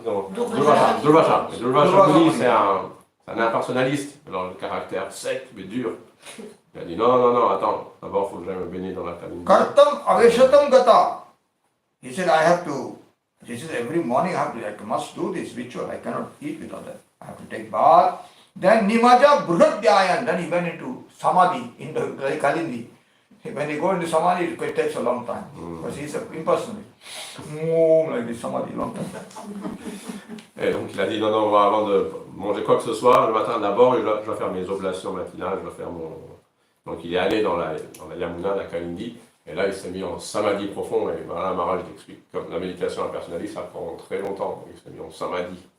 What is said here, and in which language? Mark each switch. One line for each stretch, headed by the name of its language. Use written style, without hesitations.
French: Durvasha Muni, c'est un impersonnaliste, alors le caractère sec mais dur. Il a dit non, attends, d'abord il faut que j'aille me baigner dans la cabine.
Sanskrit: Kartam aveshatam gata.
English: He said, this is every morning I must do this ritual, I cannot eat without that. I have to take bath. Then Nimaja Bruhadhyayan, then he went into Samadhi in the Kalindi. When he go into Samadhi, it takes a long time, because he's an impersonalist. Like this Samadhi, long time.
French: Et donc il a dit non, avant de manger quoi que ce soit, le matin d'abord, je dois faire mes oblations matinales, je dois faire mon... Donc il est allé dans la Yamuna, la Kalindi, et là il s'est mis en samadhi profond, et voilà, Maharaj explique, comme la méditation impersonnaliste, ça prend très longtemps, il s'est mis en samadhi.